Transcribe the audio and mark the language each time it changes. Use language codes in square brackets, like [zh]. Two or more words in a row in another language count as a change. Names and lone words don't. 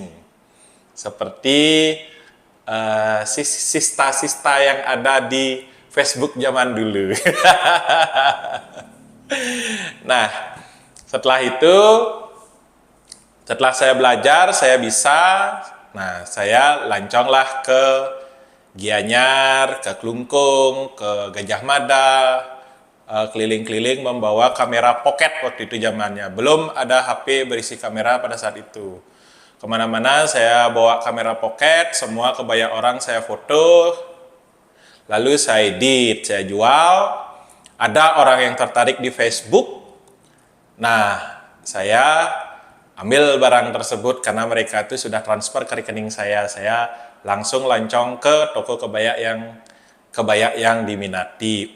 [id] Seperti sista-sista yang ada di Facebook zaman dulu. Nah, setelah itu, setelah saya belajar, saya bisa, nah saya lanconglah ke Gianyar, ke Klungkung, ke Gajah Mada, keliling-keliling membawa kamera pocket waktu itu zamannya. Belum ada HP berisi kamera pada saat itu. Kemana-mana saya bawa kamera pocket, semua kebaya orang saya foto, lalu saya edit, saya jual. Ada orang yang tertarik di Facebook, nah saya ambil barang tersebut karena mereka itu sudah transfer ke rekening saya langsung lancong ke toko kebaya yang diminati.